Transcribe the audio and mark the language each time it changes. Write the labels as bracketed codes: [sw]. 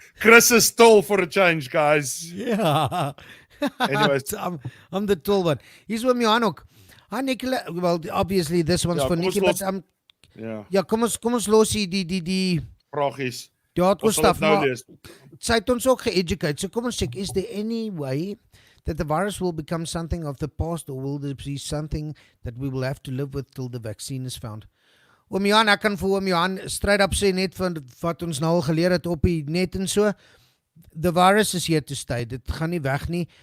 [en] Chris is tall for a change, guys. Yeah. Anyways. I'm the tall one. He's with me on ook. Hi, Nicola. Well, obviously this one's for Nicky, but [af] kom ons los die vragies. Ja, het stuff, maar sy het ons ook ge-educate. [en] So [af] kom ons check, [en] is there any way that the virus will become something of the past, or will there be something that we will have to live with till the vaccine is found? [af] Oom Johan, ek kan vir Oom Johan straight up sê, net van wat ons nou al geleer het op die net en so, [en] the virus is here to stay. [af] Dit gaan nie weg nie.